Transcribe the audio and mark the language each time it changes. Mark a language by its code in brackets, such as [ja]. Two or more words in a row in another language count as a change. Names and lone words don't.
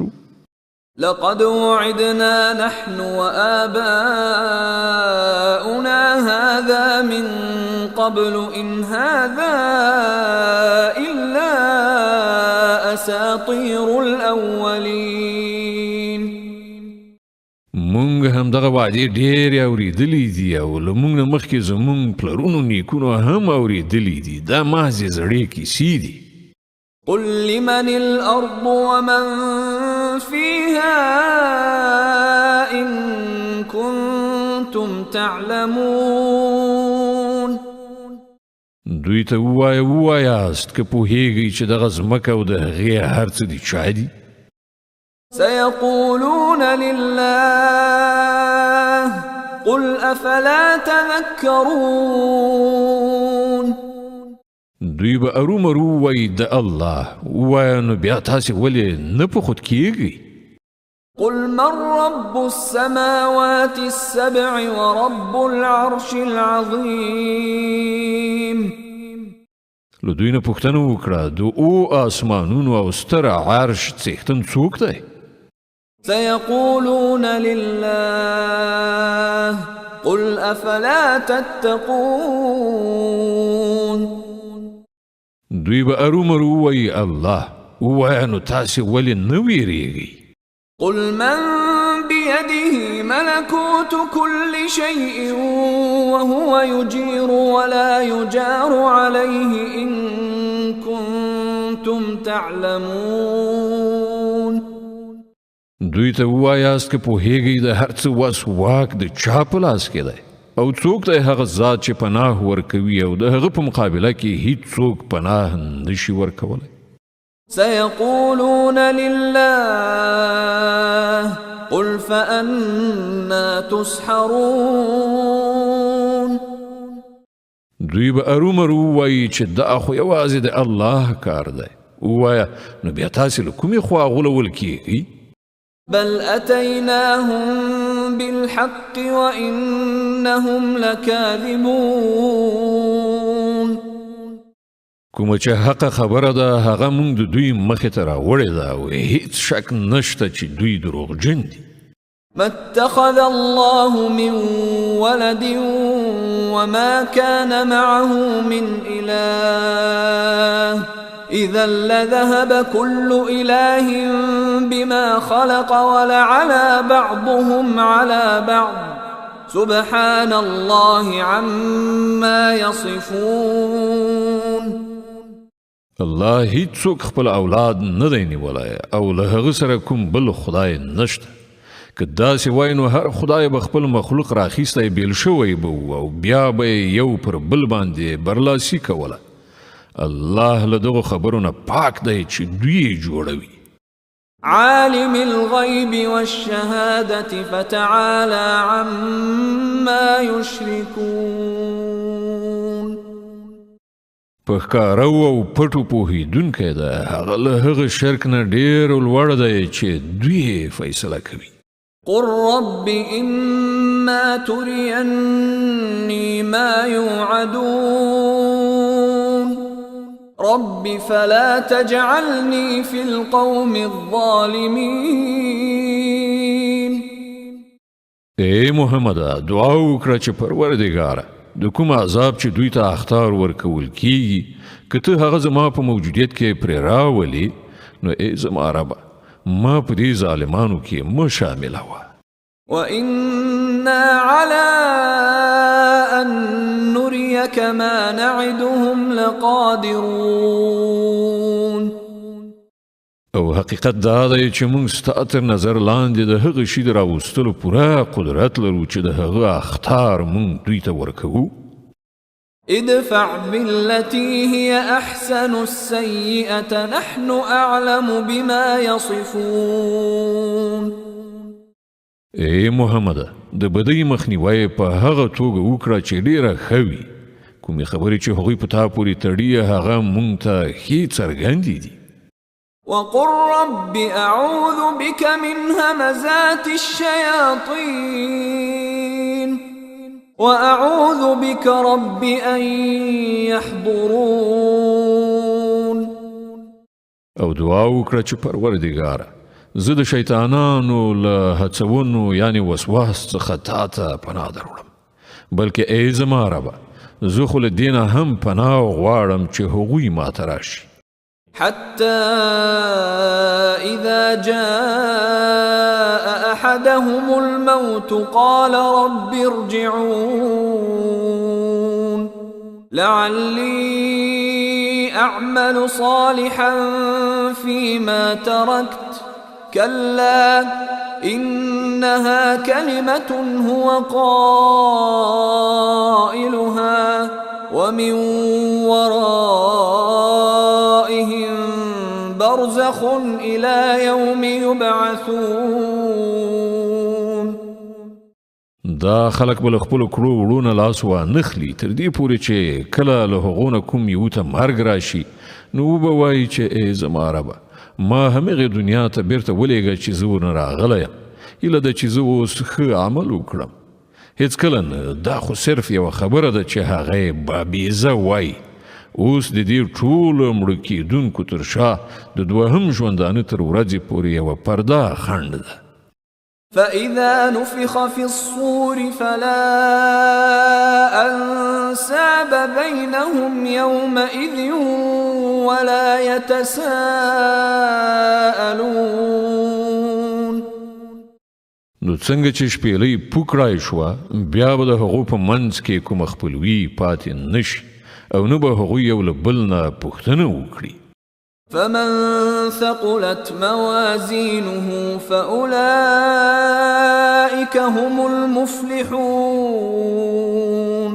[ar] لقد وعدنا نحن وآباؤنا هذا من قبل إن هذا إلا أساطير الأولين [ps] مونږ هم دغه وعدې ډېرې اورېدلې دي او له مونږ نه مخکې زمونږ پلرونو نیکونو هم اورېدلې دي دا محضې زړې کیسې دي [ar] قل لمن الأرض ومن فيها إن كنتم تعلمون [ps] دوی ته ووایاست که پوهیږئ چې دغه ځمکه او د هغې هر څه دي چا دي [ar] سيقولون لله قل أفلا تذكرون [ps] دوی به ارومرو وایي د الله ووایه نو بیا تاسې ولې نه په خود کیږئ [ar] قل من رب السماوات السبع ورب العرش العظيم [ps] له دوی نه پوښتنه وکړه د آسمانونو او ستر عرش څښتن څوک دی [ar] سيقولون لله قل أفلا تتقون [ps] دوی به ارومرو وایي الله ووایه نو تاسې ولې نه ویریږئ [ar] قل من بيده ملكوت كل شيء وهو يجير ولا يجار عليه إن كنتم تعلمون [ps] دوی ته ووایاست که پوهیږئ د هر څه وس واک د چا په لاس کې دی او څوک دی هغه ذات چې پناه ورکوي او د هغه په مقابله کې هیڅوک پناه نشي ورکولی [ar] سيقولون لله قل فأنا تسحرون [ps] دوی به ارومرو وایي چې دا خو یوازې د الله کار دی ووایه نو بیا تاسې له کومې خوا غولول کیږئ [ar] بل أتيناهم بالحق وإنهم لكاذبون [ps] کومه چې حق خبره ده هغه مونږ د دوی مخې ته راوړې ده او هیڅ شک نشته چې دوی دروغجن دي [ar] ما اتخذ الله من ولد وما كان معه من إله إذا لذهب كل إله بما خلق ولعلى بعضهم على بعض سبحان الله عما يصفون [ps] الله هیڅوک خپل اولاد نه دی نیولی او له هغه سره کوم بل خدای نشته که داسې وای نو هر خدای به خپل مخلوق راخیستی بیل شوی به او بیا به یو پر بل باندې برلاسي کوله الله له دغو خبرو نه پاک دی چې دوی جوړوي [ar] عالم الغيب والشهادة فتعالى عما يشركون [ps] په ښکارو او پټو پوهېدونکی ده هغه له هغه شرک نه ډېر لوړ دی چې دوی فیصله کوي [ar] قل رب إما تريني ما يوعدون رب فلا تجعلني في القوم الظالمين. [ps] اے محمد دعا وکړه چې پروردګاره د کوم عذاب چې دوی ته اختار ورکول کیږي که ته هغه زما په موجودیت کې پرې راولې نو ای زما ربه ما په دې ظالمانو کې مه شاملوه. [ar] وإنا على أن نريك ما نعدهم لقادرون. [ps] او حقیقت دا دی چې موږ ستا تر نظر لاندې د هغه شي د راوستلو پوره قدرت لرو چې د هغه اختار موږ دوی ته ورکوو. [ar] ادفع بالتي هي أحسن السيئة نحن أعلم بما يصفون. [ps] اے محمد د بدی مخنیوی په هغه توګه وکړه چې ډیره ښه وي. کومې خبرې چې هغوی په تا پورې تړي هغه موږ ته ښې څرګندې دي. [ar] وقل رب أعوذ بك من همزات الشياطين وأعوذ بك رب أن يحضرون. [ps] او دعا وکړه چې پروردګاره زه د شیطانانو له هڅونو یعنی وسواس څخه تا ته پناه دروړم بلکې ای زما ربه زه خو له دې نه هم پناه غواړم چې هغوی ماته راشي. [ar] حتى إذا جاء أحدهم الموت قال رب ارجعون لعلي أعمل صالحا فيما تركت كلا إنها كلمة هو قائلها ومن ورائهم برزخ إلى يوم يبعثون. [ps] دا خلق بل خپل کړو وړونه لاس وانخلي تر دې پورې چې کله له هغو نه کوم یو ته مرګ راشي نو وبه وایي چې ای زما ربه ما همغه دنیا ته بیرته ولېږه چې زه ورنه راغلی یم هیله ده چې زه اوس ښه عمل وکړم. هیڅ کله نه دا خو صرف یوه خبره ده چې هغه بابیزه وایي. اوس د دې ټولو مړه کېدونکو تر شا د دوهم ژوندانه تر ورځې پورې یوه پرده خنډ ده. [ar] فإذا نفخ في الصور فلا أنساب بينهم يومئذ ولا يتساءلون. [ps] نو څنګه چې شپېلۍ پوکړای شوه بیا به د هغو په منځ کې کومه خپلوي پاتې نشي او نه به هغوی یو له بل نه پوښتنه وکړي. [ar] فمن ثقلت موازينه فأولئك هم المفلحون.